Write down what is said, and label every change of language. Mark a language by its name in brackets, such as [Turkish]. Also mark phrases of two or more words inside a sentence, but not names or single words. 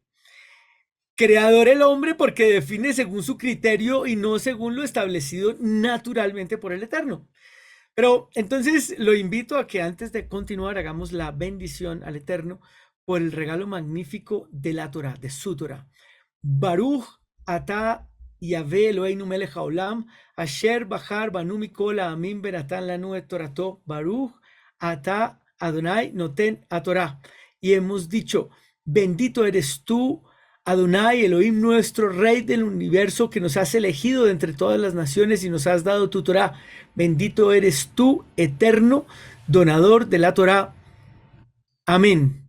[Spanish] Creador el hombre porque define según su criterio y no según lo establecido naturalmente por el Eterno. Pero entonces lo invito a que antes de continuar hagamos la bendición al Eterno por el regalo magnífico de la Torah, de su Torah. [Hebrew] ברוך אתה יהוה אלוהינו מלך העולם, אשר בחר בנו מכל העמים ונתן לנו את תורתו, ברוך אתה אדוני נותן התורה. [Spanish] Y hemos dicho, bendito eres tú, Adonai, Elohim, nuestro Rey del universo, que nos has elegido de entre todas las naciones y nos has dado tu Torah. Bendito eres tú, eterno, donador de la Torah. Amén.